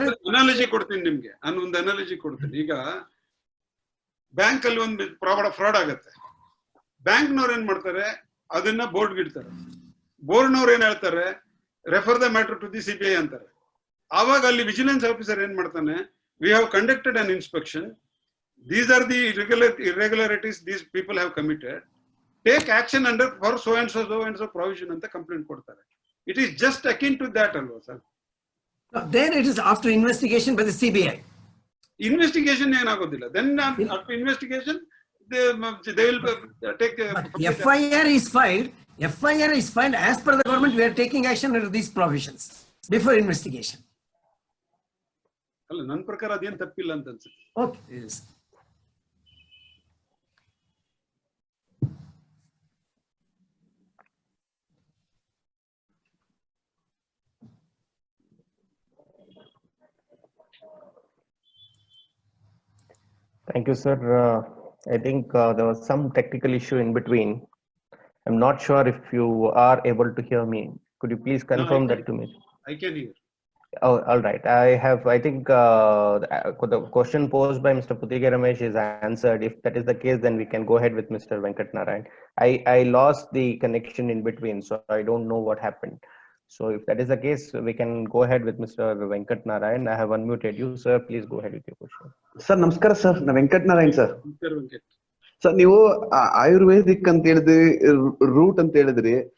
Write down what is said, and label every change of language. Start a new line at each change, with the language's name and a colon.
Kannada: Analogy ಕೊಡ್ತೀನಿ ನಿಮ್ಗೆ, ನಾನು ಒಂದು ಅನಾಲಜಿ ಕೊಡ್ತೀನಿ. ಈಗ ಬ್ಯಾಂಕ್ ಅಲ್ಲಿ ಒಂದು ಫ್ರಾಡ್ ಆಗತ್ತೆ. ಬ್ಯಾಂಕ್ನವ್ರು ಏನ್ ಮಾಡ್ತಾರೆ, ಅದನ್ನ ಬೋರ್ಡ್ ಇಡ್ತಾರೆ. ಬೋರ್ಡ್ನವ್ರು ಏನ್ ಹೇಳ್ತಾರೆ,
English: refer the matter to the CBI
Kannada: ಅಂತಾರೆ. ಆವಾಗ ಅಲ್ಲಿ ವಿಜಿಲೆನ್ಸ್ ಆಫೀಸರ್ ಏನ್ ಮಾಡ್ತಾನೆ,
English: We have conducted an inspection, these are the irregularities these people have committed. Take action under for so and so provision and the complaint kodtare. It is just akin to that alwa, sir. No, then it is after investigation by the CBI. Investigation ಏನಾಗೋದಿಲ್ಲ. Then after investigation, they will take. FIR is filed. FIR is filed as per the government. We are taking action under these provisions before investigation.
Kannada: ಅಲ್ಲ, ನನ್ನ ಪ್ರಕಾರ ಅದೇನು ತಪ್ಪಿಲ್ಲ ಅಂತ ಅನ್ಸುತ್ತೆ.
English: Okay. Yes. Thank you, sir. I think there was some technical issue in between. I'm not sure if you are able to hear me. Could you please confirm that to me? I can hear. Oh, all right. I think the question posed by Mr. Putiga Ramesh is answered. If that is the case, then we can go ahead with Mr. Venkat Narayan. I lost the connection in between, so I don't know what happened. So if that is the case, we can go ahead with Mr. Venkat Narayan. I have unmuted you, sir. Please go ahead with your question.
Kannada: Sir ನಮಸ್ಕಾರ sir, ನಾ Venkat Narayan sir. Venkat sir ನೀವು ಆಯುರ್ವೇದಿಕ್ ಅಂತ ಹೇಳಿದ್ರಿ, root ಅಂತ ಹೇಳಿದ್ರಿ.